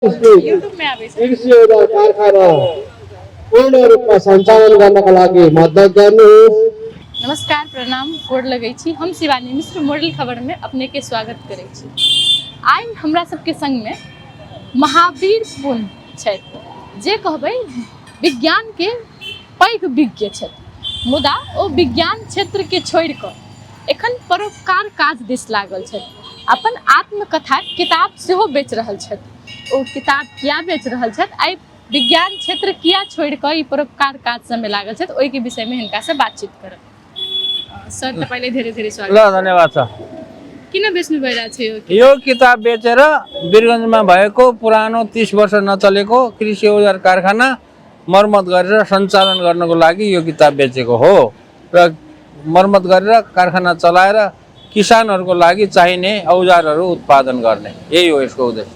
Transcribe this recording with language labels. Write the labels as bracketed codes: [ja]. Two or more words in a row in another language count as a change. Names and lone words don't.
[ne] युट्युबमा आएछ कृषि औजार कारखाना पूर्ण रूपमा सञ्चालन गर्नका लागि मद्दत गर्नुहोस्। [mai] नमस्कार, प्रणाम, गोड़ लगै छी। हम शिवानी मिश्र मॉडल खबर में अपने के स्वागत करै छी। आइ हमरा सबके संग में महावीर पुन छथि जे कहबै विज्ञान के पैघ विज्ञ छथि, मुदा ओ विज्ञान क्षेत्र के छोड़ि कऽ एखन परोपकार काज दिस लागल छथि। अपन आत्मकथा किताब सेहो बेच रहल छथि। ओ किताब किया बेच रहल छथि, आइ विज्ञान क्षेत्र किया छोड़ि कऽ ई परोपकार काज सबमे लागल छथि, ओहिके विषयमे हिनका से बातचीत करब। [ne] सर तपाईँले धेरै धेरै स्वागत। ल धन्यवाद छ। किन बेच्नु भइरहेको छ यो किताब बेचेर वीरगञ्जमा भएको पुरानो 30 वर्ष नचलेको कृषि औजार कारखाना मर्मत गरेर सञ्चालन गर्नको लागि यो किताब बेचेको हो र मर्मत गरेर कारखाना चलाएर किसानहरूको लागि चाहिने औजारहरू उत्पादन गर्ने, यही हो यसको उद्देश्य।